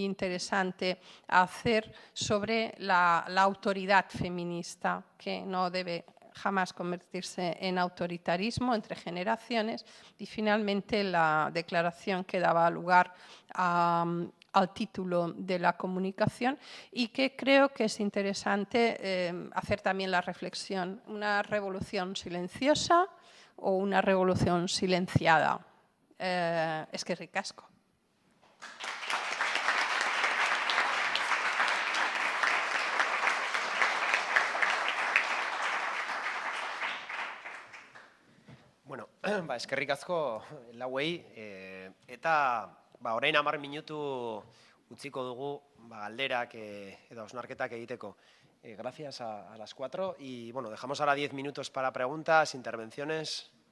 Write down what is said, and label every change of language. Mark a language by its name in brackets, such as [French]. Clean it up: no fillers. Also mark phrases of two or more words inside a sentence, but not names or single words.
[Spanish] interesante a hacer sobre la autoridad feminista, que no debe jamás convertirse en autoritarismo entre generaciones, y finalmente la declaración que daba lugar al título de la comunicación y que creo que es interesante hacer también la reflexión, una revolución silenciosa o una revolución silenciada. [Basque] Eskerrik asko. Bueno, eskerrik asko lauei, eta orain 10 minutu utziko dugu galderak edo hausnarketak egiteko. [Spanish] Gracias a las 4 y bueno, dejamos ahora 10 minutos para preguntas, intervenciones.